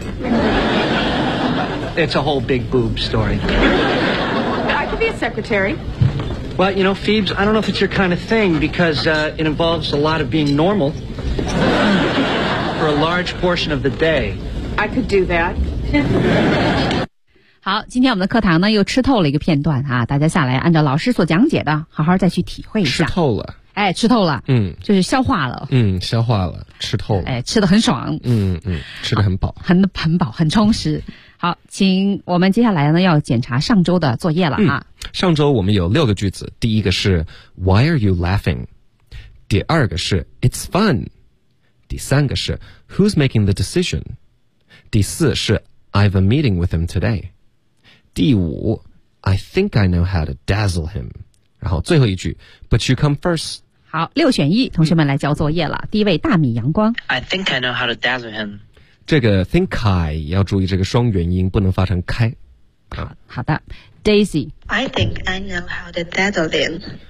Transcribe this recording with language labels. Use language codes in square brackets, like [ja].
[en] It's a whole big boob story. I could be a secretary. Well, you know, Phoebes, I don't know if it's your kind of thing because it involves a lot of being normal for a large portion of the day. I could do that. [zh] 好，今天我们的课堂呢又吃透了一个片段啊，大家下来按照老师所讲解的好好再去体会一下。吃透了，哎，吃透了，嗯，就是消化了，嗯，消化了，吃透了，哎，吃得很爽，嗯嗯，吃得很饱，很饱，很充实。好，请我们接下来呢要检查上周的作业了啊。上周我们有六个句子，第一个是 [en] Why are you laughing？ [zh] 第二个是 [en] It's fun。 [zh] 第三个是 [en] Who's making the decision？ [zh] 第四是 [en] I've a meeting with him today。 [zh] 第五 [en] I think I know how to dazzle him。 [zh] 然后最后一句 [en] But you come first。 [zh] 好，六选一，同学们来交作业了。第一位大米阳光 [en] I think I know how to dazzle him。 [zh] 这个 think I 要注意这个双元音不能发成开。好的。Daisy [en] I think I know how to dazzle him、